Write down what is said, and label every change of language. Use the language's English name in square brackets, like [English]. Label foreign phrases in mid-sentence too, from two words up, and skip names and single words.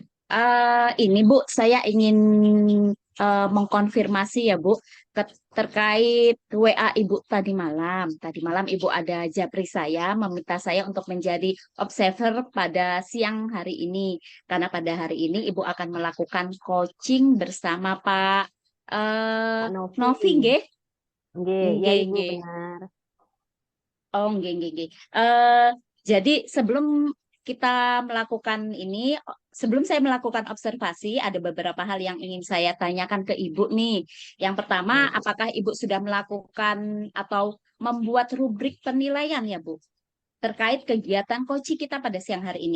[Indonesian] Ini Bu, saya ingin mengkonfirmasi ya Bu, terkait WA Ibu tadi malam. Tadi malam Ibu ada japri saya, meminta saya untuk menjadi observer pada siang hari ini. Karena pada hari ini Ibu akan melakukan coaching bersama Pak Pak Novi. Novi, nggih? Nggih, ya Nggih, Ibu nggih. benar. Oh, nggih, nggih, nggih. Jadi sebelum kita melakukan ini, sebelum saya melakukan observasi, ada beberapa hal yang ingin saya tanyakan ke Ibu nih. Yang pertama, Ya Ibu. apakah Ibu sudah melakukan atau membuat rubrik penilaian ya, Bu, terkait kegiatan coaching kita pada siang hari ini?